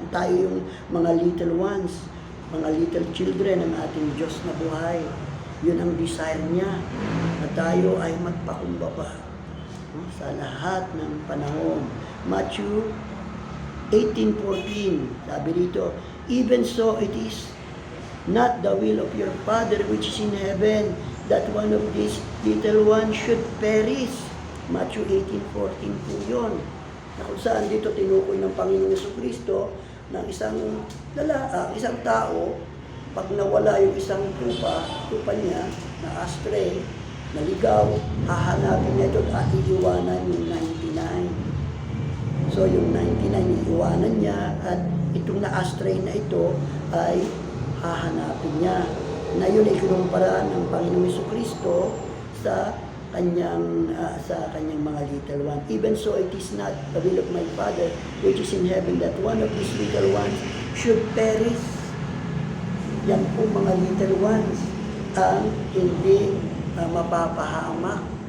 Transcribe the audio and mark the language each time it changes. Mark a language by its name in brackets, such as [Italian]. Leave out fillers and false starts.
[Filipino] Tayo yung mga little ones, mga little children ng ating Diyos na buhay. Yun ang desire niya, na tayo ay magpakumbaba sa lahat ng panahon. [English] Matthew 18:14, [Filipino] sabi dito, [English] even so it is not the will of your Father which is in heaven that one of these little ones should perish. [Filipino] Matthew 18:14 po yun. Na kung saan dito tinukoy ng Panginoong Jesucristo ng isang tao, pag nawala yung isang tupa niya, na astray, naligaw, hahanapin niya doon at iiwanan yung 99. So yung 99 iiwanan niya at itong na-astray na ito ay hahanapin niya. Na yun ay kinumpara ng Panginoong Jesucristo sa kanyang mga little one. [English] Even so, it is not the will of my Father which is in heaven that one of these little ones should perish. [Filipino] Yan po mga little ones ang hindi mapapahamak.